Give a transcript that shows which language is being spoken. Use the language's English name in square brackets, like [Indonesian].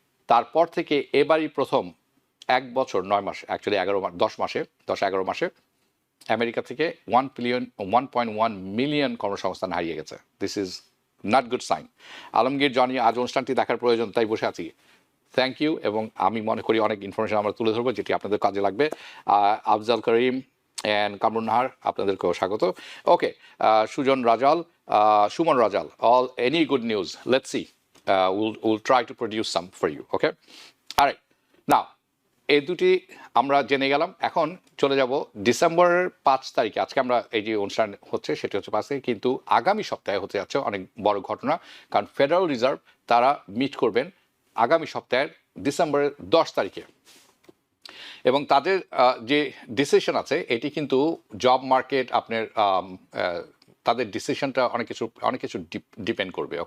[Bangla] তারপর থেকে এবারই প্রথম 1 বছর 9 মাস, অ্যাকচুয়ালি 10-11 মাসে আমেরিকা থেকে 1.1 মিলিয়ন কর্মসংস্থান হারিয়ে গেছে। [English] This is not good sign. [Bangla] Alamgir Johnny, আজ অনুষ্ঠানটি দেখার প্রয়োজন, তাই বসে আছি। [English] thank you, [Bangla] এবং আমি মনে করি অনেক ইনফরমেশন আমরা তুলে ধরবো যেটি আপনাদের কাজে লাগবে। আফজাল করিম অ্যান্ড কামরুন নাহার, আপনাদেরকেও স্বাগত। [English] Okay, Suman Rajal, any good news, let's see, we'll try to produce some for you. Okay, all right, now [Bangla] এই দুটি আমরা জেনে গেলাম। এখন চলে যাব ডিসেম্বরের 5 তারিখে। আজকে আমরা এই যে অনুষ্ঠান হচ্ছে সেটি হচ্ছে 5 তারিখ, কিন্তু আগামী সপ্তাহে হতে যাচ্ছে অনেক বড় ঘটনা, কারণ ফেডারেল রিজার্ভ তারা মিট করবেন আগামী সপ্তাহের ডিসেম্বরের 10 তারিখে, এবং তাদের যে ডিসিশন আছে এটি কিন্তু জব মার্কেট, আপনার তাদের ডিসিশনটা অনেক কিছু ডিপেন্ড করবে।